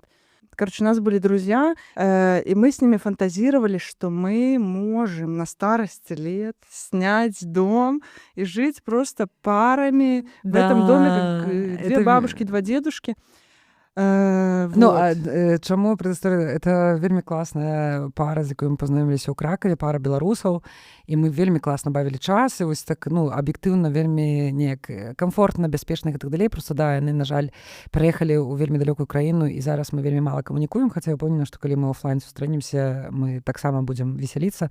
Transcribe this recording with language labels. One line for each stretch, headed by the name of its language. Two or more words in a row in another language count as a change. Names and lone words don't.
Russian: Короче, у нас были друзья, и мы с ними фантазировали, что мы можем на старости лет снять дом и жить просто парами в этом доме, как Да, две это бабушки, два дедушки. Ну, Вот.
Belarusian: чаму прадысторыя? Это вельмі класная пара, з якой мы пазнаёміліся ў Кракаве, пара беларусаў, і мы вельмі класна бавілі час, і вось так, ну, аб'ектыўна вельмі неяк камфортна, бяспечна і так далей. Просто да, яны, на жаль, пераехалі ў вельмі далёкую краіну, і зараз мы вельмі мала камунікуем, хаця я ўпэўнена, што калі мы офлайн сустрэнемся, мы таксама будзем весяліцца.